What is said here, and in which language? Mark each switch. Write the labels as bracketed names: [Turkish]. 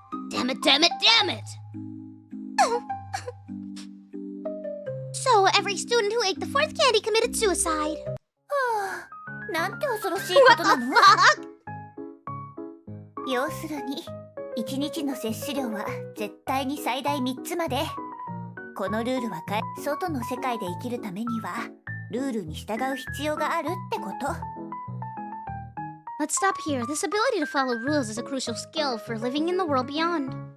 [English] Damn it, damn it, damn it! So every student who ate the 4th candy committed suicide. [Japanese] なんて恐ろしいことなの？ [English] What the fuck? [Japanese] 要するに1日の摂取量は絶対に最大3つまで。このルールは外の世界で生きるためにはルールに従う必要があるってこと。 [English] Let's stop here. This ability to follow rules is a crucial skill for living in the world beyond.